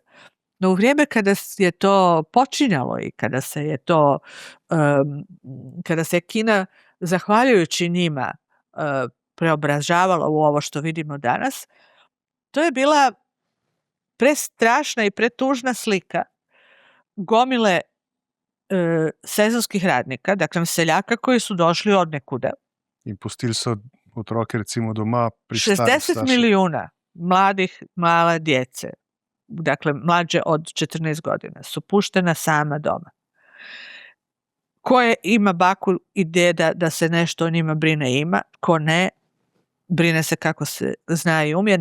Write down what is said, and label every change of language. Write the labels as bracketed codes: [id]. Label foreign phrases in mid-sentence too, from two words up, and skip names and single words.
[hr] No u vrijeme kada je to počinjalo i kada se Kina, zahvaljujući njima, preobražavala u ovo što vidimo danas, to je bila prestrašna i pretužna slika gomile sezonskih radnika, dakle seljaka koji su došli od nekuda. [sl] In pustili so otroke recimo doma pri starih 60 starših. [hr] milijuna male djece, dakle mlađe od 14 godina, su puštena sama doma. Ko ima baku i deda da se nešto o njima brine ima, ko ne, brine se kako se zna i umije.